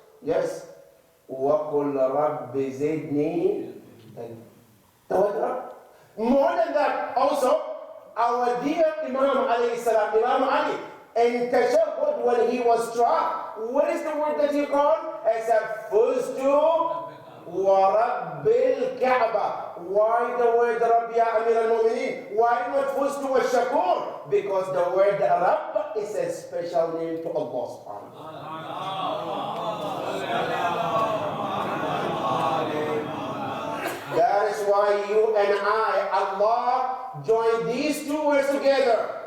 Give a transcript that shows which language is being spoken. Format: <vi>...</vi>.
<en>Yes.</en> <ar>وَقُلْ رَبِّ زِدْنِي.</ar> <en>The word Rabb. More than that, also, our dear Imam alayhi salam, Imam Ali, in Tashahhud, when he was struck, what is the word that he called? He said,</en> <ar>فُزْتُ وَرَبِّ الْكَعْبَةِ.</ar> <en>Why the word Rabb, ya Amir al-Mu'mineen? Why not</en> <ar>فُزْتُ وَالشَّكُورِ?</ar> <en>Because the word Rabb is a special name to Allah subhanahu wa ta'ala. That is why you and I, Allah, join these two words together.</en>